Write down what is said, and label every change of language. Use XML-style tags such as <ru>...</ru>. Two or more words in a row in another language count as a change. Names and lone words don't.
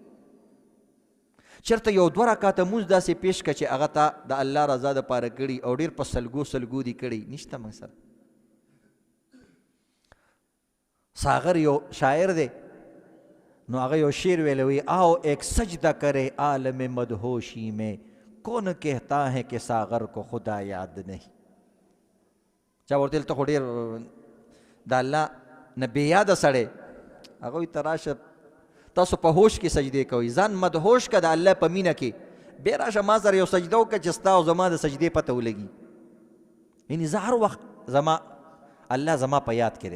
<ps>چېرته یو 2 رکعته مونځ داسې پیش کړه چې هغه ته د الله رضا دپاره کړي او ډېر په سلګو دي کړي، نشته موږ سره. ساغر یو شاعر دی، نو هغه یو شعر ویلی وی،</ps> <ur>آو ایک سجدہ کرے عالم مدہوشی میں، کون کہتا ہے کہ ساغر کو خدا یاد نہیں.</ur> <ps>چا ورته ویل ته خو ډېر د الله نه بې یاده سړی. هغوی ته راشه تاسو په هوش کې سجدې کوئ، ځان مدهوش که د الله په مینه کې، بیا راشه ما سره یو سجده وکړه چې ستا او زما د سجدې پته ولګي. یعنې زه هر وخت زما الله زما په یاد کې دی.</ps>